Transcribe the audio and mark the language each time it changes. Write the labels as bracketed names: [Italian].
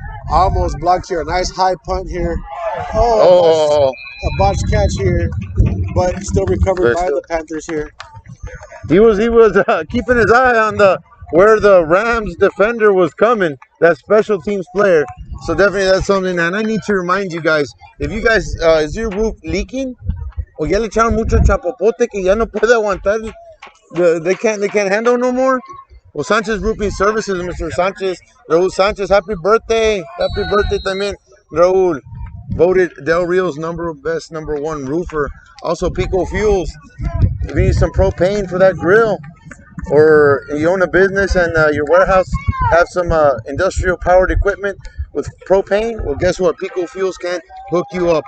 [English] Almost blocked here. A nice high punt here. A botched catch here, but still recovered by the Panthers here. He was keeping his eye on where the Rams defender was coming, that special teams player. So definitely that's something. And I need to remind you guys, if you guys, is your roof leaking? [Spanish] O ya le echaron mucho chapopote que ya no puede aguantar. [English] They can't handle no more. Well, Sanchez Roofing Services, Mr. Sanchez, Raul Sanchez, happy birthday. Happy birthday también, Raul. Voted Del Rio's best number 1 roofer. Also Pico Fuels. If you need some propane for that grill, or you own a business and your warehouse have some industrial powered equipment with propane, well, guess what? Pico Fuels can hook you up.